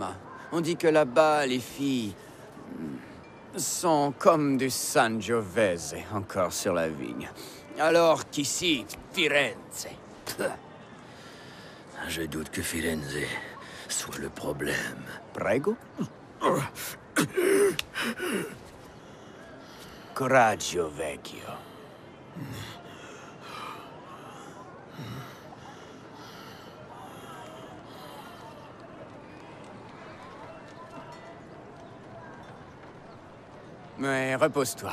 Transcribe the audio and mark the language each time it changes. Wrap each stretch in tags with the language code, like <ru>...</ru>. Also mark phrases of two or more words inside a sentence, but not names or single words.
<fr>On dit que là-bas, les filles sont comme du Sangiovese, encore sur la vigne. Alors qu'ici, Firenze. Je doute que Firenze soit le problème.</fr> <it>Prego? Coraggio, vecchio.</it> <fr>Mais repose-toi.</fr>